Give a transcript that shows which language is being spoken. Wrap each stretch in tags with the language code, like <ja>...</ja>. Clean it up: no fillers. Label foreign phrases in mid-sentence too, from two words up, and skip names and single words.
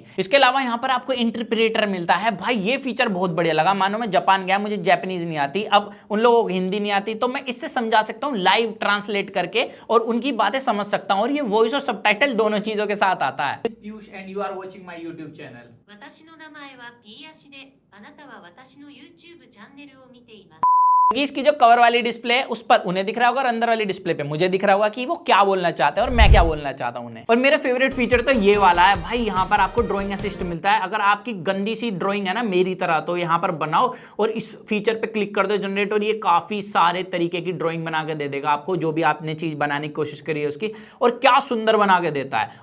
<hi>इसके अलावा यहाँ पर आपको इंटरप्रेटर मिलता है। भाई ये फीचर बहुत बढ़िया लगा। मानो मैं जापान गया, मुझे जापानीज नहीं आती, अब उन लोगों को हिंदी नहीं आती, तो मैं इससे समझा सकता हूँ</hi> <en>live translate</en> <hi>करके और उनकी बातें समझ सकता हूँ। और ये वॉइस और सबटाइटल दोनों चीजों के साथ आता है।</hi> <en>Piyush and you are watching my YouTube channel.</en> <ja>私の名前はピーアシで、あなたは私の YouTube チャンネルを見ています。</ja> <hi>इसकी जो कवर वाली डिस्प्ले है उस पर उन्हें दिख रहा होगा और अंदर वाली डिस्प्ले पे मुझे दिख रहा होगा कि वो क्या बोलना चाहते हैं और मैं क्या बोलना चाहता हूं उन्हें। और मेरा</hi> <en>favorite feature</en> <hi>तो ये वाला है भाई, यहाँ पर आपको</hi> <en>drawing assist</en> <hi>मिलता है। अगर आपकी गंदी सी ड्राइंग है ना मेरी तरह, तो यहाँ पर बनाओ और इस फीचर पे क्लिक कर दो जनरेट, और ये काफी सारे तरीके की ड्राइंग बना के दे देगा आपको, जो भी आपने चीज बनाने की कोशिश करी है उसकी, और क्या सुंदर बना के देता है।</hi>